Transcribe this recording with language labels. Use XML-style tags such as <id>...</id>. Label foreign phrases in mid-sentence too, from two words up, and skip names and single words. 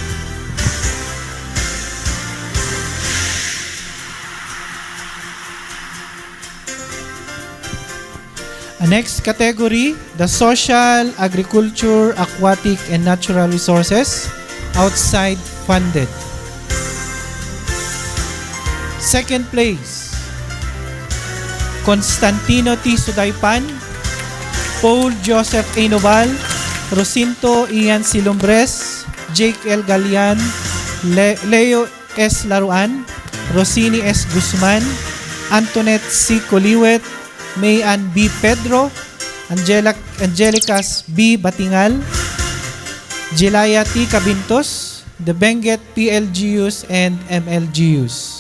<en>Next category, the Social, Agriculture, Aquatic, and Natural Resources, outside funded. Second place, Constantino T. Sudaypan, Paul Joseph A. Noval, Rosinto Ian Silumbres, Jake L. Galian, Leo S. Laruan, Rosini S. Guzman, Antoinette C. Coliwet, Mayan B. Pedro, Angelicas B. Batingal, Jelaya T. Cabintos, the Benguet PLGUs and MLGUs.</en>